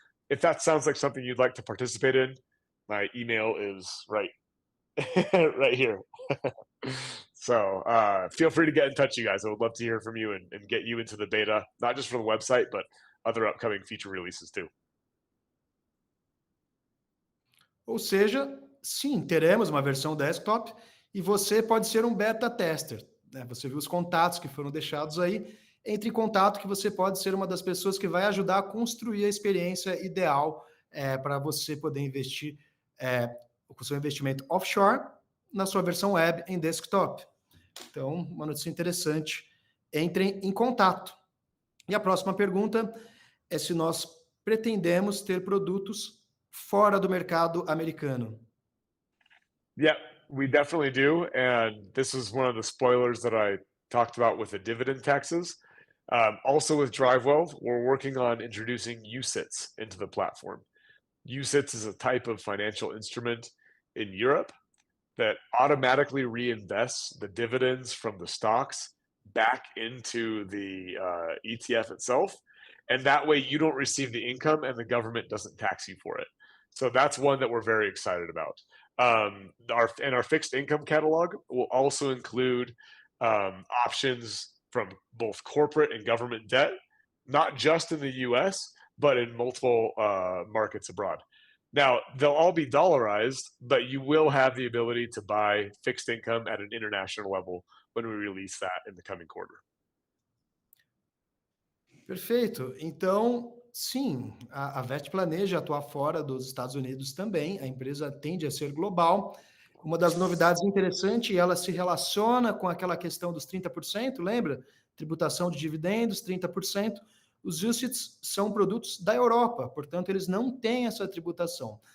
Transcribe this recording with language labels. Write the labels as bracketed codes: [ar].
[en] If that sounds like something you'd like to participate in, my email is right here. So feel free to get in touch, you guys. I would love to hear from you and get you into the beta, not just for the website, but other upcoming feature releases too. [pt] Ou seja, sim, teremos uma versão desktop e você pode ser um beta tester. Né? Você viu os contatos que foram deixados aí. Entre em contato que você pode ser uma das pessoas que vai ajudar a construir a experiência ideal para você poder investir com o seu investimento offshore na sua versão web em desktop. Então, uma notícia interessante. Entrem em contato. E a próxima pergunta é se nós pretendemos ter produtos fora do mercado americano. [en] Yeah, we definitely do. And this is one of the spoilers that I talked about with the dividend taxes. Also with DriveWell, we're working on introducing UCITS into the platform. UCITS is a type of financial instrument in Europe that automatically reinvests the dividends from the stocks back into the ETF itself. And that way you don't receive the income and the government doesn't tax you for it. So that's one that we're very excited about. Our fixed income catalog will also include options from both corporate and government debt, not just in the US, but in multiple markets abroad. Now, they'll all be dollarized, but you will have the ability to buy fixed income at an international level when we release that in the coming quarter. [pt] Perfeito. Então, sim, a VET planeja atuar fora dos Estados Unidos também. A empresa tende a ser global. Uma das novidades interessantes, ela se relaciona com aquela questão dos 30%, lembra? Tributação de dividendos, 30%. Os UCITS são produtos da Europa, portanto, eles não têm essa tributação.